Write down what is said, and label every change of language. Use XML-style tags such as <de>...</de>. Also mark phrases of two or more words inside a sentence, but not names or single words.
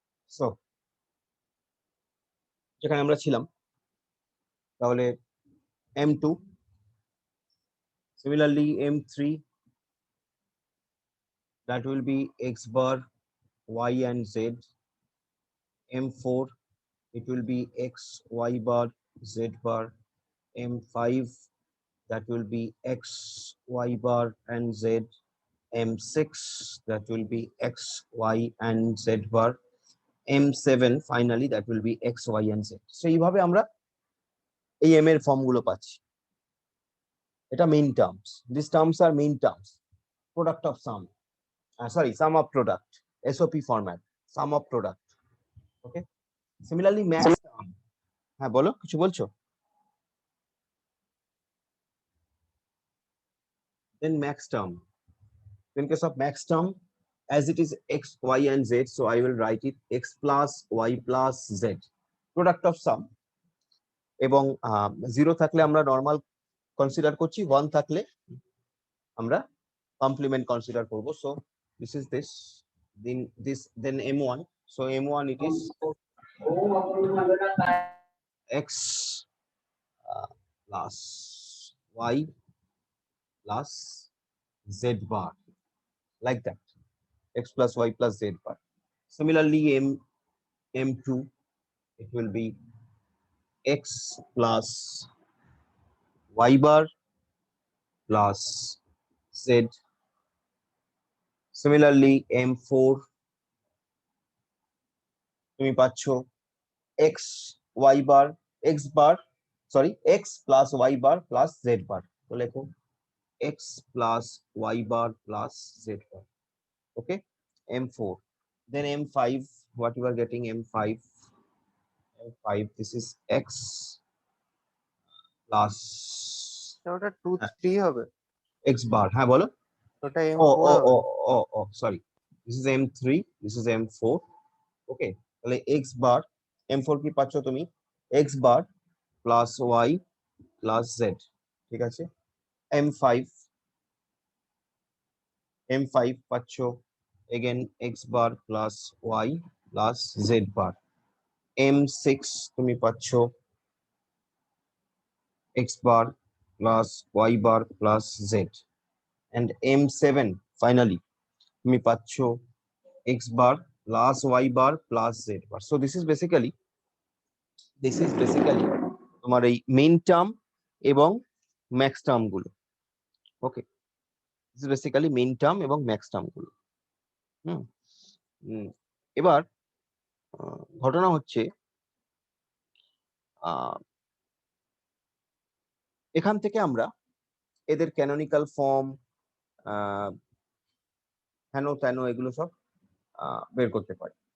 <bn>সো যেখানে আমরা ছিলাম, তাহলে</bn> <en>m2, similarly m3, that will be x bar, y and z. m4, it will be x, y bar, z bar. m5, that will be x, y bar and z. m6, that will be x, y and z bar. m7 finally, that will be x, y and z.</en> <bn>So এইভাবে আমরা এই m এর ফর্ম গুলো পাচ্ছি।</bn> <en>এটা main terms, this terms আর main terms, product of sum, sorry sum of product, SOP format, sum of product. okay, similarly max term.</en> <bn>হ্যাঁ বলো, কিছু বলছো?</bn> <en>Then max term. In case of max term, as it is x, y and z, so I will write it x plus y plus z, product of sum.</en> <bn>এবং 0 থাকলে আমরা</bn> <en>normal consider</en> <bn>করছি, 1 থাকলে আমরা</bn> <en>complement consider</en> <bn>করব।</bn> <en>so this is this, then m1, so m1 it is x plus y plus z bar, like that, x plus y plus z bar. Similarly m2, it will be x plus y bar plus z. Similarly m4,</en> <bn>তুমি পাচ্ছ</bn> <en>x y bar, x bar, sorry, x plus y bar plus z bar,</en> <bn>তো লেখো</bn> <en>x plus y bar plus z bar. Okay, m4. Then m5, what you are getting, m5, this is x plus</en> <bn>ওটা 2 3 হবে,</bn> <en>x bar,</en> <bn>হ্যাঁ বলো। ওটা oh m4 oh হবে।</bn> <en>oh oh oh sorry, this is m3, this is m4.</en> <bn>Okay, তাহলে</bn> <en>x bar,</en> <bn>m4 কি পাচ্ছ তুমি,</bn> <en>x bar plus y plus z,</en> <bn>ঠিক আছে।</bn> <en>m5, পাচ্ছ again x bar plus y plus z bar. m6</en> <bn>তুমি পাচ্ছ</bn> <en>x bar plus y bar plus z, and m7 finally</en> <bn>তুমি পাচ্ছ</bn> <en>x bar plus y bar plus z bar. So this is basically</en> <bn>তোমার এই</bn> <en>main term এবং max term গুলো। okay, this is basically main term এবং max term গুলো।</en> <bn>এবার ঘটনা হচ্ছে এখান থেকে আমরা এদের ক্যানোনিক্যাল ফর্ম, হেন তেন এগুলো সব বের করতে পারি।</bn>